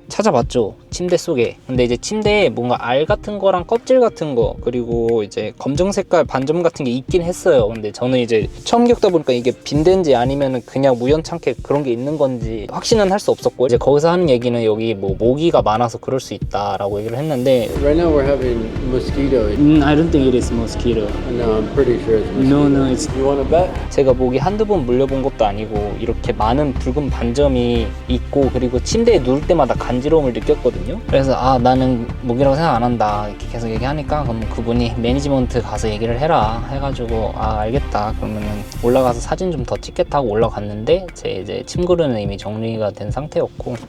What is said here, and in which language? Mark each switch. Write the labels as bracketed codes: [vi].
[ko] 찾아봤죠, 침대 속에. 근데 이제 침대에 뭔가 알 같은 거랑 껍질 같은 거, 그리고 이제 검정 색깔 반점 같은 게 있긴 했어요. 근데 저는 이제 처음 겪다 보니까 이게 빈대인지 아니면 그냥 우연찮게 그런 게 있는 건지 확신은 할 수 없었고, 이제 거기서 하는 얘기는 여기 뭐 모기가 많아서 그럴 수 있다라고 얘기를 했는데. [en] Right now we're having mosquito. I don't think it is mosquito. No, I'm pretty sure it's mosquito. No, it's... You want to bet? [ko] 제가 모기 한두 번 물려본 것도 아니고 이렇게 많은 붉은 반점이 있고, 그리고 침대에 누울 때마다 간지러움을 느꼈거든요. 그래서 나는 모기라고 생각 안 한다 이렇게 계속 얘기하니까, 그럼 그분이 매니지먼트 가서 얘기를 해라 해가지고 알겠다 그러면은 올라가서 사진 좀 더 찍겠다고 올라갔는데, 제 이제 침구류는 이미 정리가 된 상태였고.